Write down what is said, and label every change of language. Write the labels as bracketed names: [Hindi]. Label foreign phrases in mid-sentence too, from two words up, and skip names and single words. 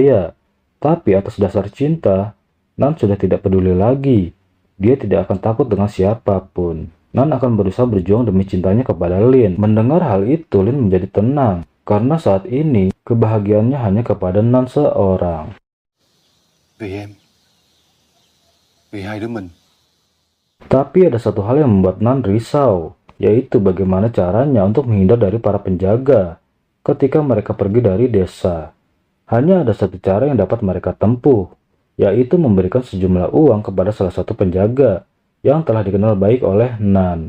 [Indonesian] Tapi atas dasar cinta, Nan sudah tidak peduli lagi, Dia tidak akan takut dengan siapapun. Nan akan berusaha berjuang demi cintanya kepada Lin. Mendengar hal itu, Lin menjadi tenang. Karena saat ini, kebahagiaannya hanya kepada Nan seorang. [Vietnamese] Vì em. Vì hai đứa mình. [Indonesian] Tapi ada satu hal yang membuat Nan risau, yaitu bagaimana caranya untuk menghindar dari para penjaga ketika mereka pergi dari desa. Hanya ada satu cara yang dapat mereka tempuh, yaitu memberikan sejumlah uang kepada salah satu penjaga yang telah dikenal baik oleh Nan.